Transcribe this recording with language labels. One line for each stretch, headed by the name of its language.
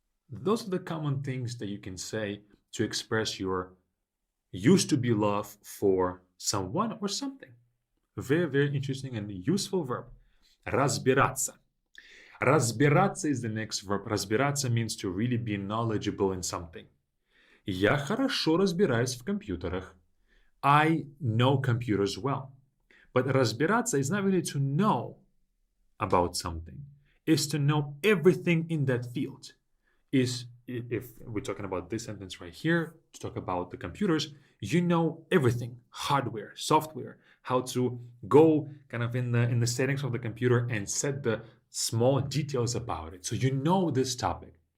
English: Those are the common things that you can say to express your used to be love for someone or something. Very, very interesting and useful verb.
Russian: Разбираться.
English: Разбираться is the next verb. Разбираться means to really be knowledgeable in something.
Russian: Я хорошо разбираюсь в компьютерах.
English: I know computers well. But разбираться is not really to know about something. It's to know everything in that field. Is if we're talking about this sentence right here, to talk about the computers, you know everything, hardware, software, how to go kind of in the settings of the computer and set the small details about it. So you know this topic.